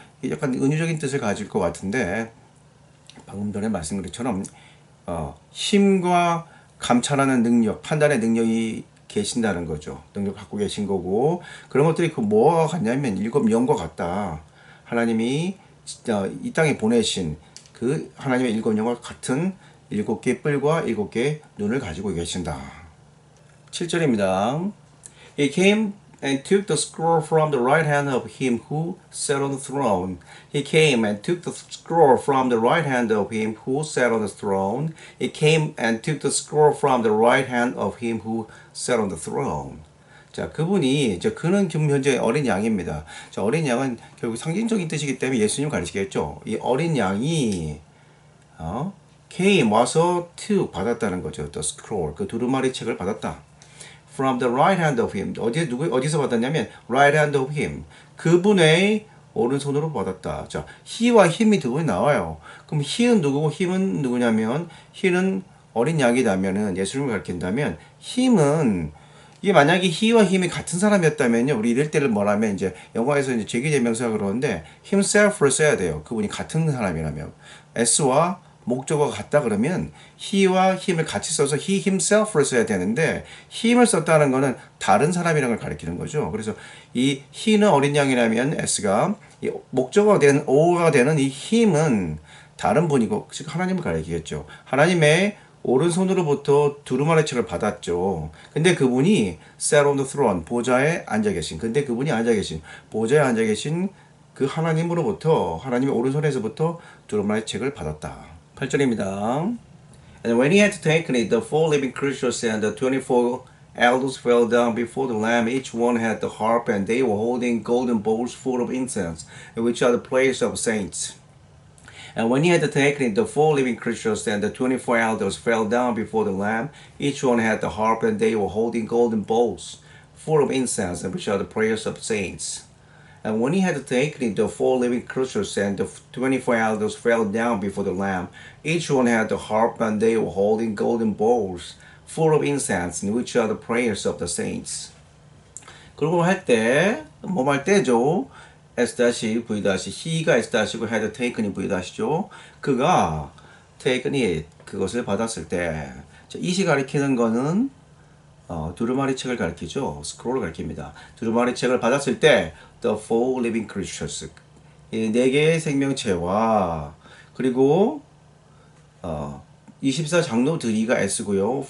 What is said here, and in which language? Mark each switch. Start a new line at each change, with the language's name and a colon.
Korean: 약간 은유적인 뜻을 가질 것 같은데 방금 전에 말씀드린 것처럼 힘과 감찰하는 능력, 판단의 능력이 계신다는 거죠. 능력 갖고 계신 거고 그런 것들이 그 뭐와 같냐면 7영과 같다. 하나님이 이 땅에 보내신 그 하나님의 7영과 같은 7개의 뿔과 7개의 눈을 가지고 계신다. 7절입니다.
English: He came and took the scroll from the right hand of him who sat on the throne. He came and took the scroll from the right hand of him who sat on the throne. He came and took the scroll from the right hand of him who sat on the throne.
Korean: 자, 그는 지금 현재 어린 양입니다. 자, 어린 양은 결국 상징적인 뜻이기 때문에 예수님 가르치겠죠. 이 어린 양이 came 와서 took 받았다는 거죠.
English: The scroll,
Korean: 그 두루마리 책을 받았다.
English: From the right hand of him.
Korean: 어디서 받았냐면
English: right hand of him.
Korean: 그분의 오른손으로 받았다. 자, he와 him이 두 번이 나와요. 그럼 he는 누구고 him은 누구냐면 he는 어린 양이라면은 예수님을 가리킨다면 him은 이게 만약에 he와 him이 같은 사람이었다면요. 우리 이럴 때를 뭐라면 이제 영어에서 이제 제기대명사가 그러는데 himself를 써야 돼요. 그분이 같은 사람이라면. s와 목적어가 같다 그러면 he와 him을 같이 써서 he himself를 써야 되는데 him을 썼다는 거는 다른 사람이라는 걸 가리키는 거죠. 그래서 이 he는 어린 양이라면 s가 이 목적어가 된 o가 되는 이 him은 다른 분이고 즉 하나님을 가리키겠죠. 하나님의 오른손으로부터 두루마리 책을 받았죠. 근데 그분이
English: sat on the throne,
Korean: 보좌에 앉아 계신. 근데 그분이 앉아 계신, 보좌에 앉아 계신 그 하나님으로부터, 하나님의 오른손에서부터 두루마리 책을 받았다. 8절입니다.
English: And when he had taken it, the four living creatures and the 24 elders fell down before the Lamb. Each one had the harp, and they were holding golden bowls full of incense, which are the prayers of saints. And when he had taken it, the four living creatures and the 24 elders fell down before the Lamb. Each one had the harp, and they were holding golden bowls full of incense, which are the prayers of saints. And when he had taken it, the four living creatures and the 24 elders fell down before the Lamb. Each one had the harp, and they were holding golden bowls full of incense, which are the prayers of the saints.
Korean: 그리고 할 때, 할 때죠. S-V-he가 S-고 had taken이 V-죠. 그가
English: taken it,
Korean: 그것을 받았을 때, it이 가리키는 거는 두루마리 책을 가리키죠. 스크롤을 가리킵니다. 두루마리 책을 받았을 때
English: the four living creatures,
Korean: 이 네 개의 생명체와 그리고 24 장로들이가 S고요.